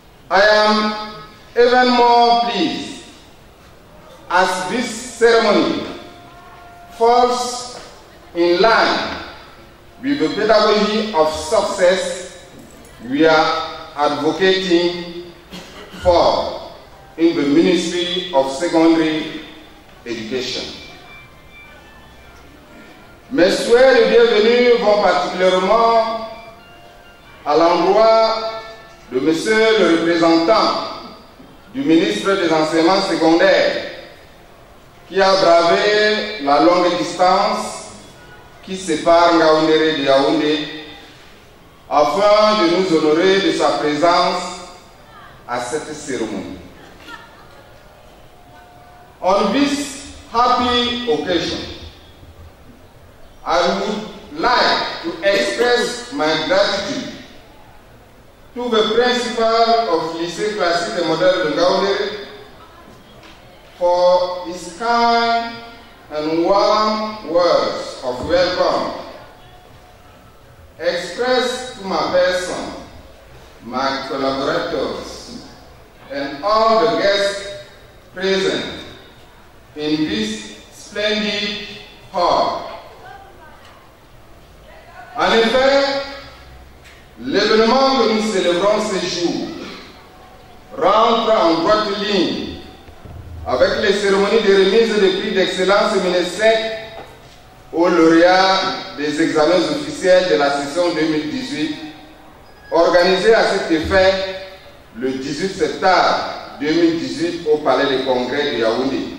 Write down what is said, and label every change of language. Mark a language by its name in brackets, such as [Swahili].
[English] I am even more pleased as this ceremony falls in line with the pedagogy of success we are advocating for in the Ministry of Secondary Education. [French] Mes souhaits de bienvenue vont particulièrement à l'endroit de Monsieur le représentant du ministre des Enseignements secondaires qui a bravé la longue distance qui sépare Ngaoundéré de Yaoundé afin de nous honorer de sa présence à cette cérémonie. [English] On this happy occasion, I would like to express my gratitude to the principal of Lycée Classique et Moderne de Ngaoundéré for his kind and warm words of welcome to my person, my collaborators, and all the guests present in this splendid hall. [French] En effet, l'événement que nous célébrons ce jour rentre en droite ligne avec les cérémonies de remise des prix d'excellence MINESEC aux lauréats des examens officiels de la session 2018, organisée à cet effet le 18 septembre 2018 au Palais des Congrès de Yaoundé.